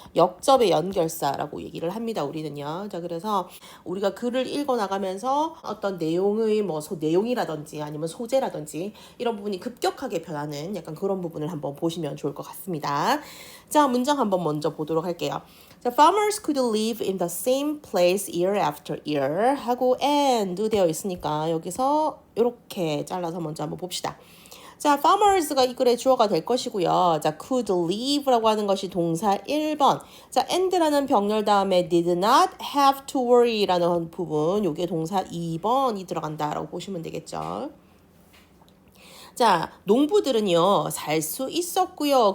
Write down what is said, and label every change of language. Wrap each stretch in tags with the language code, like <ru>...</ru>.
<ko>역접의 연결사라고 얘기를 합니다. 우리는요. 자, 그래서 우리가 글을 읽어 나가면서 어떤 내용의 내용이라든지 아니면 소재라든지 이런 부분이 급격하게 변하는 약간 그런 부분을 한번 보시면 좋을 것 같습니다. 자, 문장 한번 먼저 보도록 할게요. 자,</ko> <en>farmers could live in the same place year after year</en> <ko>하고</ko> <en>and</en> <ko>되어 있으니까 여기서 이렇게 잘라서 먼저 한번 봅시다. 자, farmers가 이 글의 주어가 될 것이고요. 자, could live라고 하는 것이 동사 1번. 자, and라는 병렬 다음에 did not have to worry라는 부분, 요게 동사 2번이 들어간다라고 보시면 되겠죠. 자, 농부들은요, 살 수 있었고요.</ko>